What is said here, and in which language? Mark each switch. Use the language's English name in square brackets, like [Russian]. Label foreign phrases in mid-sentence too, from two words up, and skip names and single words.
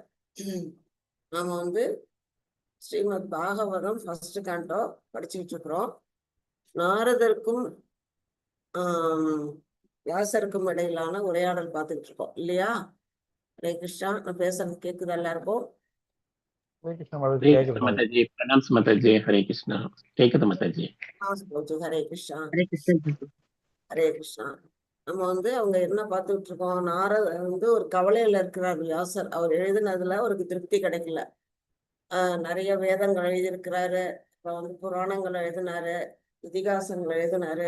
[Tamil] நாம ஸ்ரீமத் பாகவதம் [English] first canto [Tamil] படிச்சுட்டு இருக்கிறோம். நாரதருக்கும் வியாசருக்கும் இடையிலான உரையாடல் பார்த்துட்டு இருக்கோம் இல்லையா? ஹரே கிருஷ்ணா, நான் பேசுறது கேக்குதா எல்லாருக்கும்? [Hindi] हरे कृष्ण माता जी प्रणाम माता जी। हरे कृष्णा கேக்குது माता जी। [Tamil] ஹரே கிருஷ்ணா [Hindi] हरे कृष्ण [Tamil] ஹரே கிருஷ்ணா. நம்ம அவங்க என்ன பார்த்துட்டு இருக்கோம்? நாரத ஒரு கவலையில இருக்கிறார் வியாசர். அவர் எழுதினதுல அவருக்கு திருப்தி கிடைக்கல. நிறைய வேதங்கள் எழுதியிருக்கிறாரு, இப்போ புராணங்கள் எழுதினாரு, இதிகாசங்கள் எழுதினாரு.